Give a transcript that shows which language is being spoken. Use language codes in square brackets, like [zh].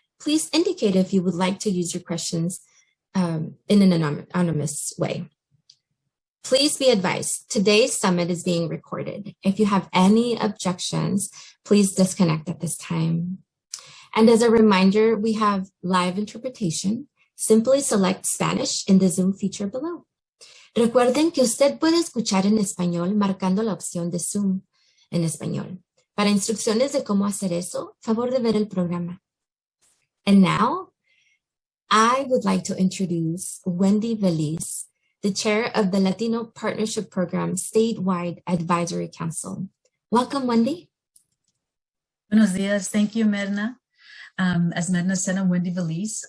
[en] Please indicate if you would like to use your questions in an anonymous way. Please be advised, today's summit is being recorded. If you have any objections, please disconnect at this time. And as a reminder, we have live interpretation. Simply select Spanish in the Zoom feature below. [es] Recuerden que usted puede escuchar en español marcando la opción de Zoom en español. Para instrucciones de cómo hacer eso, favor de ver el programa. [en] And now, I would like to introduce Wendy Veliz, the chair of the Latino Partnership Program Statewide Advisory Council. Welcome, Wendy. [es] Buenos dias. [en] Thank you, Mirna. As Mirna said, I'm Wendy Veliz.